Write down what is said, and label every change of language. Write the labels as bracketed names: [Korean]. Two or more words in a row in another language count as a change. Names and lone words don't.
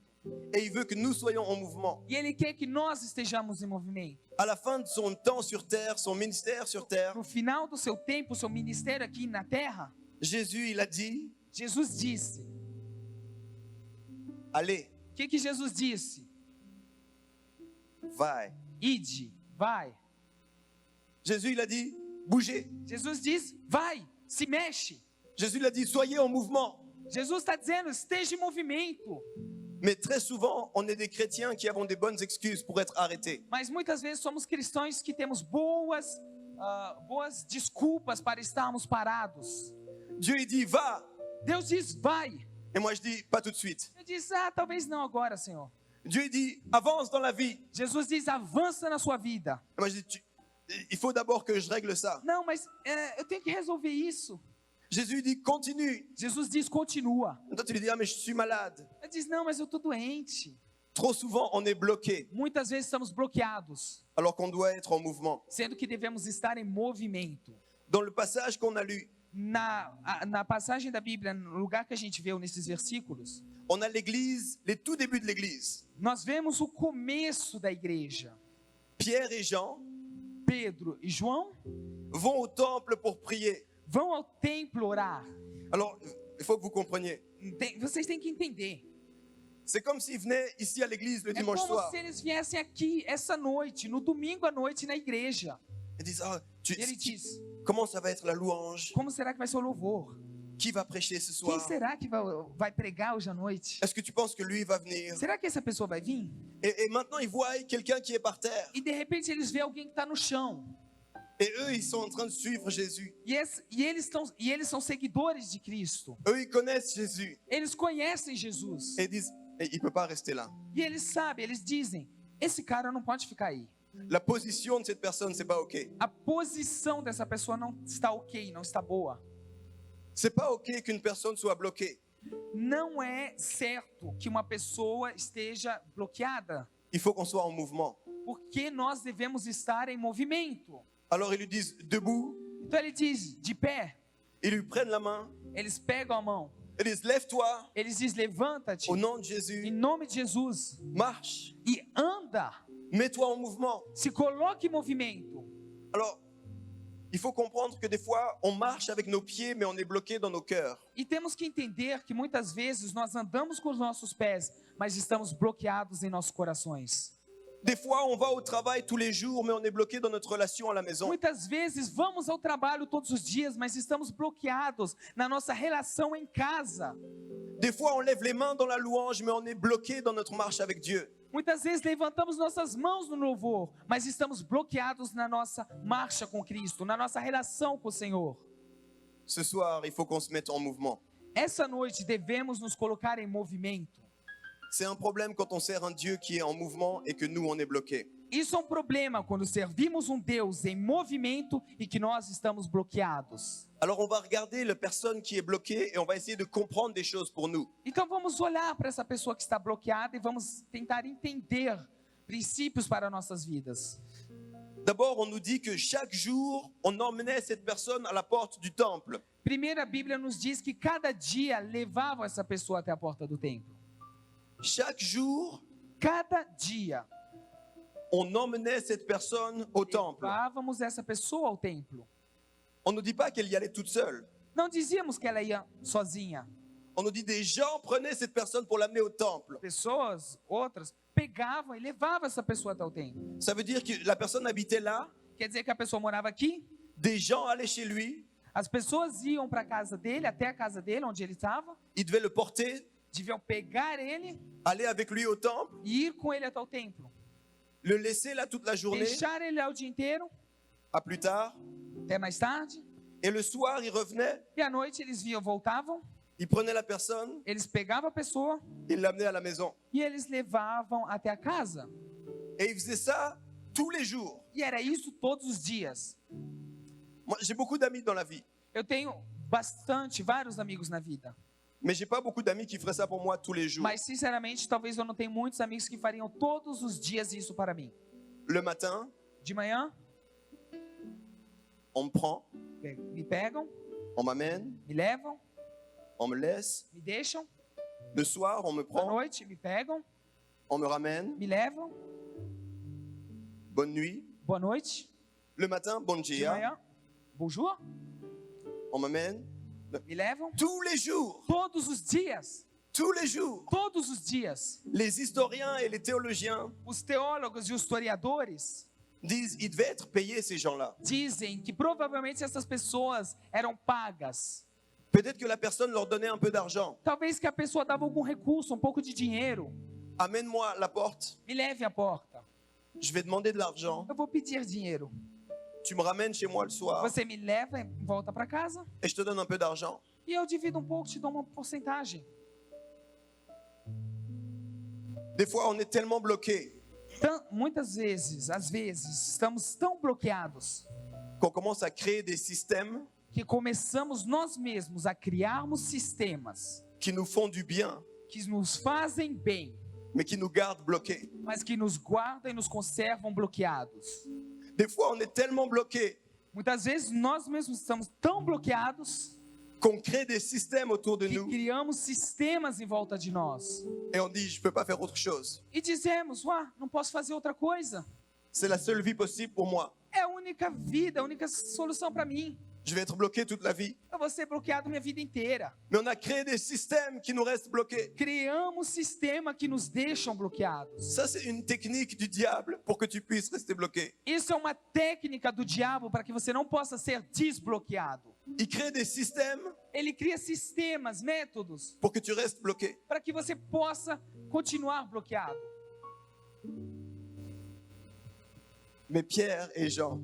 [French] et il veut que nous soyons en mouvement. [Portuguese] E Ele quer que nós estejamos em movimento. [French] À la fin de son temps sur terre, son ministère sur terre, [Portuguese] No final do seu tempo, seu ministério aqui na terra, [French] Jésus, il a dit, [Portuguese] Jesus disse. [French] allez, [Portuguese] O que Jesus disse? vai. Ide, vai. [French] Jésus, il a dit, bougez. [Portuguese] Jesus diz, vai, se mexe. [French] Jésus, il a dit, soyez en mouvement. [Portuguese] Jesus está dizendo, esteja em movimento. [French] Mais très souvent, on est des chrétiens qui avons des bonnes excuses pour être arrêtés. [Portuguese] Mas muitas vezes somos cristãos que temos boas desculpas para estarmos parados. [French] Dieu, il dit, va. [Portuguese] Deus diz, vai. [French] Et moi, je dis, pas tout de suite. [Portuguese] Eu disse, talvez não agora, Senhor. [French] Dieu, il dit, avance dans la vie. [Portuguese] Jesus diz, avança na sua vida. [French] Et moi, je dis, il faut d'abord que je règle ça. [Portuguese] Não, mas eu tenho que resolver isso. [French] Jésus dit, continue. [Portuguese] Jesus diz, continua. [French] Et toi, tu lui dis, ah, mais je suis malade. [Portuguese] Ele diz, não, mas eu estou doente. [French] Trop souvent, on est bloqué, [Portuguese] Muitas vezes estamos bloqueados, [French] alors qu'on doit être en mouvement. [Portuguese] sendo que devemos estar em movimento. [French] Dans le passage qu'on a lu, [Portuguese] Na passagem da Bíblia, no lugar que a gente viu nesses versículos, [French] on a l'église, les tout débuts de l'église. [Portuguese] nós vemos o começo da igreja. [French] Pierre et Jean [Portuguese] Pedro e João [French] vont au temple pour prier. [Portuguese] vão ao templo orar. [French] Alors, il faut que vous compreniez. [Portuguese] Vocês têm que entender. [French] C'est comme s'ils venaient ici à l'église le [Portuguese] É [French] dimanche [Portuguese] como [French] soir. [Portuguese] se eles viessem aqui essa noite, no domingo à noite na igreja. [French] Ils disent, [Portuguese] E ele diz, [French] comment ça va être la louange? [Portuguese] como será que vai ser o louvor? [French] Qui va prêcher ce [Portuguese] Quem [French] soir? [Portuguese] será que vai pregar hoje à noite? [French] Est-ce que tu penses que lui va venir? [Portuguese] Será que essa pessoa vai vir? [French] Et maintenant, ils voient quelqu'un qui est par terre. [Portuguese] E de repente eles veem alguém que está no chão. [French] Et eux, ils sont en train de suivre Jésus. [Portuguese] E eles são seguidores de Cristo. [French] Eux, ils connaissent Jésus. [Portuguese] Eles conhecem Jesus. [French] Et ils disent, il ne peut pas rester là. [Portuguese] E eles sabem, eles dizem, esse cara não pode ficar aí. [French] La position de cette personne, c'est pas OK. [Portuguese] A posição dessa pessoa não está ok, não está boa. [French] C'est pas OK qu'une personne soit bloquée. [Portuguese] Não é certo que uma pessoa esteja bloqueada, [French] Il faut qu'on soit en mouvement. [Portuguese] porque nós devemos estar em movimento. [French] Alors ils lui disent debout, [Portuguese] Então ele diz, de pé, [French] ils lui prennent la main, [Portuguese] eles pegam a mão, [French] ils disent lève-toi [Portuguese] eles dizem, levanta-te, [French] au nom de [Portuguese] em [French] Jésus, [Portuguese] nome de Jesus, [French] marche, [Portuguese] e anda, [French] mets-toi en mouvement. [Portuguese] se coloque em movimento. [French] Alors, il faut comprendre que des fois, on marche avec nos pieds, mais on est bloqué dans nos cœurs. [Portuguese] E temos que entender que muitas vezes nós andamos com os nossos pés, mas estamos bloqueados em nossos corações. [French] Des fois, on va au travail tous les jours, mais on est bloqué dans notre relation à la maison. [Portuguese] Muitas vezes vamos ao trabalho todos os dias, mas estamos bloqueados na nossa relação em casa. [French] Des fois, on lève les mains dans la louange, mais on est bloqué dans notre marche avec Dieu. [Portuguese] Muitas vezes levantamos nossas mãos no louvor, mas estamos bloqueados na nossa marcha com Cristo, na nossa relação com o Senhor. [French] Ce soir, il faut qu'on se mette en mouvement. [Portuguese] Essa noite devemos nos colocar em movimento. [French] C'est un problème quand on sert un Dieu qui est en mouvement et que nous, on est bloqués. [Portuguese] Isso é um problema quando servimos um Deus em movimento e que nós estamos bloqueados. [French] Alors, on va regarder la personne qui est bloquée et on va essayer de comprendre des choses pour nous. [Portuguese] Então vamos olhar para essa pessoa que está bloqueada e vamos tentar entender princípios para nossas vidas. [French] D'abord, on nous dit que chaque jour, on emmenait cette personne à la porte du temple. [Portuguese] Primeiro, a Bíblia nos diz que cada dia levavam essa pessoa até a porta do templo. [French] Chaque jour, [Portuguese] Cada dia [French] on emmenait cette personne au temple. [Portuguese] levávamos essa pessoa ao templo. [French] On ne dit pas qu'elle y allait toute seule. [Portuguese] Não dizíamos que ela ia sozinha. [French] On nous dit des gens prenaient cette personne pour l'amener au temple. [Portuguese] Pessoas, outras, pegavam e levavam essa pessoa até o templo. [French] Ça veut dire que la personne habitait là, [Portuguese] Quer dizer que a pessoa morava aqui, [French] des gens allaient chez lui, [Portuguese] as pessoas iam para a casa dele, até a casa dele, onde ele estava, [French] ils devaient le porter, [Portuguese] deviam pegar ele [French] aller avec lui au temple, [Portuguese] e ir com ele até o templo. [French] le laisser là toute la journée, [Portuguese] Deixar ele lá o dia inteiro, [French] à plus tard, [Portuguese] até mais tarde, [French] et le soir, ils revenaient, [Portuguese] e à noite eles voltavam, [French] ils prenaient la personne, [Portuguese] eles pegavam a pessoa [French] ils l'amenaient à la maison. [Portuguese] e eles levavam até a casa. [French] Et ils faisaient ça tous les jours. [Portuguese] E era isso todos os dias. [French] Moi, j'ai beaucoup d'amis dans la vie, [Portuguese] Eu tenho vários amigos na vida. [French] mais j'ai pas beaucoup d'amis qui feraient ça pour moi tous les jours. [Portuguese] Mas, sinceramente, talvez eu não tenha muitos amigos que fariam todos os dias isso para mim. [French] Le matin, [Portuguese] De manhã, [French] on me prend, [Portuguese] me pegam, [French] on m'amène, [Portuguese] me levam, [French] on me laisse. [Portuguese] me deixam. [French] Le soir, on me [Portuguese] À [French] prend, [Portuguese] noite, me pegam, [French] on me ramène. [Portuguese] me levam. [French] Bonne nuit. [Portuguese] Boa noite. [French] Le matin, bon [Portuguese] De dia. manhã, [French] bonjour, On m'amène. [Portuguese] me levam. [French] Tous les jours, [Portuguese] Todos os dias. [French] tous les jours. [Portuguese] Todos os dias. [French] Les historiens et les théologiens [Portuguese] Os teólogos e os historiadores [French] disent qu'ils devaient être payés, ces gens-là. [Portuguese] dizem que provavelmente essas pessoas eram pagas. [French] Peut-être que la personne leur donnait un peu d'argent. [Portuguese] Talvez que a pessoa dava algum recurso, um pouco de dinheiro. [French] Amène-moi à la porte. [Portuguese] Me leve à porta. [French] Je vais demander de l'argent. [Portuguese] Eu vou pedir dinheiro. [French] Tu me ramènes chez moi le soir [Portuguese] Você me leva e volta para casa [French] et je te donne un peu d'argent. [Portuguese] e eu divido um pouco, te dou uma porcentagem. [French] Des fois, on est tellement bloqué [Portuguese] Muitas vezes, às vezes, estamos tão bloqueados [French] qu'on commence à créer des systèmes [Portuguese] que começamos nós mesmos a criarmos sistemas [French] qui nous font du bien, [Portuguese] que nos fazem bem, [French] mais qui nous gardent bloqués. [Portuguese] mas que nos guardam e nos conservam bloqueados. [French] Des fois, on est tellement bloqué [Portuguese] Muitas vezes nós mesmos estamos tão bloqueados [French] qu'on crée des systèmes autour de [Portuguese] que [French] nous [Portuguese] criamos sistemas em volta de nós [French] et on dit, je ne peux pas faire autre chose. [Portuguese] e dizemos, não posso fazer outra coisa. [French] C'est la seule vie possible pour moi. [Portuguese] É a única vida, a única solução para mim. [French] je vais être bloqué toute la vie. [Portuguese] Eu vou ser bloqueado minha vida inteira. [French] Mais on a créé des systèmes qui nous restent bloqués. [Portuguese] Criamos sistemas que nos deixam bloqueados. [French] Ça, c'est une technique du diable pour que tu puisses rester bloqué. [Portuguese] Isso é uma técnica do diabo para que você não possa ser desbloqueado. [French] Il crée des systèmes [Portuguese] Ele cria sistemas, métodos, [French] pour que tu restes bloqué. [Portuguese] para que você possa continuar bloqueado. [French] Mais Pierre et Jean,